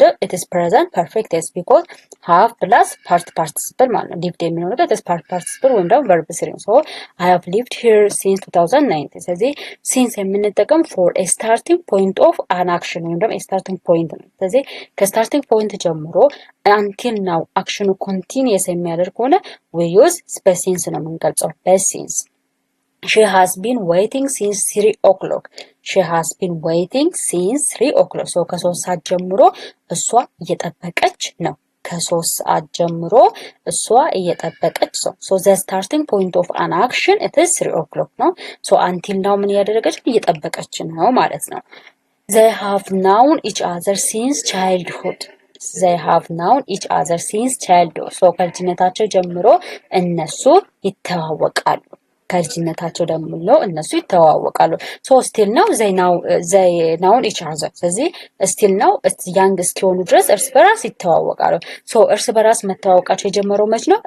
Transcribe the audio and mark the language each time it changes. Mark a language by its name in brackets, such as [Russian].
[English] is present perfect tense because have plus past participle [Amharic] ማለት ነው። [English] lived የሚለው ነገር it is past participle ወይም ደግሞ verb 3 ሶ I have lived here since 2019 ስለዚህ since [Amharic] የምንጠቀም [English] for a starting point of an action ወይም ደግሞ starting point ነው። [Amharic] ስለዚህ ከስታርቲንግ ፖይንት ጀምሮ [English] until now አክሽኑ continuous [Amharic] የሚያደርግ ከሆነ [English] we use [Amharic] በሲንስ ነው የምንገልጸው በሲንስ [English] She has been waiting since 3 o'clock. She has been waiting since 3 o'clock. So [Amharic] ከ3 ሰዓት ጀምሮ እሷ እየጠበቀች ነው። [English] ከ3 ሰዓት ጀምሮ እሷ እየጠበቀች ነው። So the starting point of an action it is 3 o'clock ነው። So until now [Amharic] ምን ያደረገች እየጠበቀች ነው ማለት ነው። [English] They have known each other since childhood. They have known each other since childhood. [Amharic] So ከልጅነታቸው ጀምሮ እነሱ ይተዋወቃሉ። ከልጅነታቸው ደግሞ እነሱ ይተዋወቃሉ። ሶ [English] ስቲል ነው ዘይ ናውን ኢች አዘር [Amharic] ስለዚህ ስቲል ነው ያንግ እስኪሆኑ ድረስ እርስ በራስ ይተዋወቃሉ። ሶ እርስ በራስ መተዋወቃቸው የጀመረው መች ነው?